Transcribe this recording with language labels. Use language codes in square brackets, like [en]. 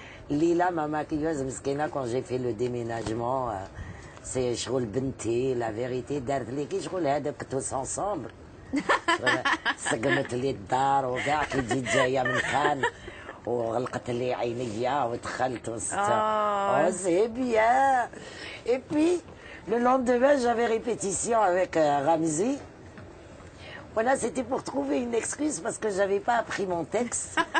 [fr] Lila, ma maquilleuse, مسكينة, quand j'ai fait le déménagement, c'est [ar] شغل بنتي, [fr] la vérité, [ar] دارت لي كي شغل هذاك [fr] tous ensemble. [ar] سقمت لي الدار وكاع كي جيت جايه من كان وغلقت لي عينيا ودخلت وسط. [fr] Oh, c'est bien. Et puis, le lendemain, j'avais répétition avec Ramzi. Voilà, c'était pour trouver une excuse parce que j'avais pas appris mon texte.